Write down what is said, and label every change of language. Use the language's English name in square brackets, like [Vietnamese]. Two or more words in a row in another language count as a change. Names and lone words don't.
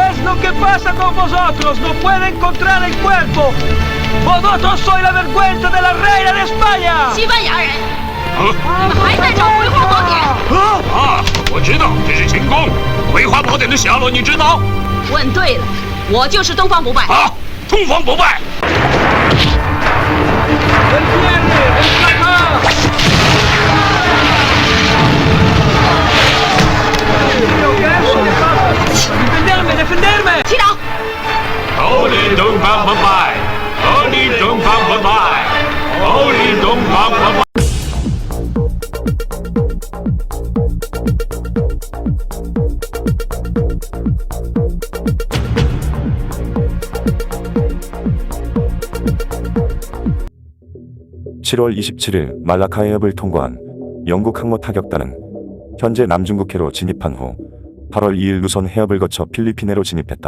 [Spanish] lo que pasa con vosotros? No puede encontrar el cuerpo. Vosotros sois la vergüenza de la reina de España. [Chinese] 西班牙人，你们还在找葵花宝典？我知道这是秦宫。葵花宝典的下落你知道？问对了，我就是东方不败。东方不败。 [Spanish] El viernes, el Plaza. ¡Defenderme, defenderme! [Chinese] 踢倒！头领东方不败，头领东方不败，头领东方不败。 [Korean] 7월 27일 말라카 해협을 통과한 영국 항모 타격단은 현재 남중국해로 진입한 후 8월 2일 루손 해협을 거쳐 필리핀해로 진입했다.